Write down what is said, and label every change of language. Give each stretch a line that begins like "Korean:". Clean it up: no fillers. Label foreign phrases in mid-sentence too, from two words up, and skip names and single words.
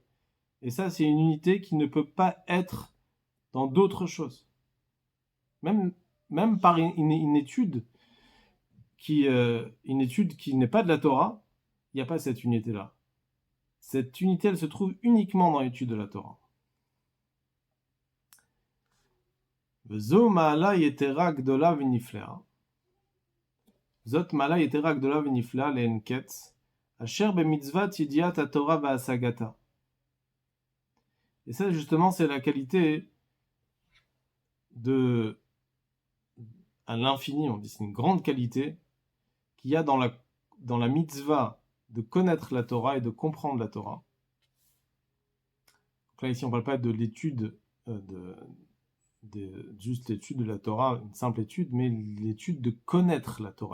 French: Et ça, c'est une unité qui ne peut pas être dans d'autres choses. Même par une étude qui n'est pas de la Torah, il n'y a pas cette unité-là. Cette unité, elle se trouve uniquement dans l'étude de la Torah.
Hebrew: זו מעלה יתרה גדולה ונפלאה. זאת מעלה יתרה גדולה ונפלאה לאין קץ, אשר במצות ידיעת התורה והשגתה.
French: Et ça, justement, c'est la qualité à l'infini, on dit, c'est une grande qualité qu'il y a dans la mitzvah de connaître la Torah et de comprendre la Torah. Donc là, ici, on ne parle pas de l'étude, juste l'étude de la Torah, une simple étude, mais l'étude de connaître la Torah.